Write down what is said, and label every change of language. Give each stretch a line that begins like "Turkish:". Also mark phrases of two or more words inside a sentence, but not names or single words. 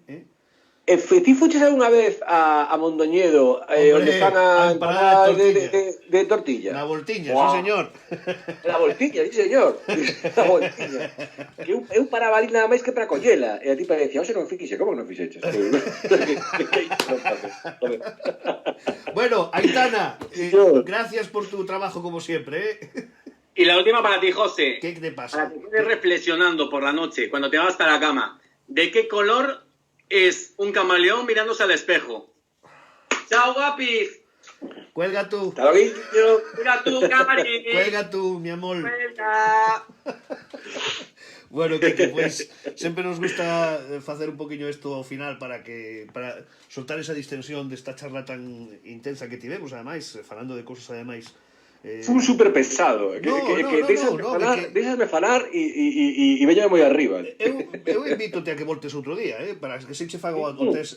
Galician: Ti fuches algunha vez a Mondoñedo, onde están a empanada de tortilla? Na voltiña, Wow. sí señor. Na voltiña, sí señor. Na voltiña. Que eu paraba ali nada máis que para collela. E a ti parecía, oxe, non fixe, como non fixeches?
Spanish: Bueno, Aitana, gracias por tu trabajo como siempre, Y la última para ti, José. ¿Qué te pasa? Para que quedes reflexionando por la noche, cuando te vas para la cama. ¿De qué color es un camaleón mirándose al espejo? ¡Chao, guapis! Cuelga tú. Hasta luego. Cuelga tú, camarín. Cuelga tú, mi amor. Cuelga.
Galician: Bueno, que pues sempre nos gusta facer un poquinho isto ao final para soltar esa distensión desta charla tan intensa que tivemos, ademais, falando de cosas ademais Fun super pesado. Deixasme falar e veñame moi arriba. Eu invítote a que voltes outro día, para que se che faga o test.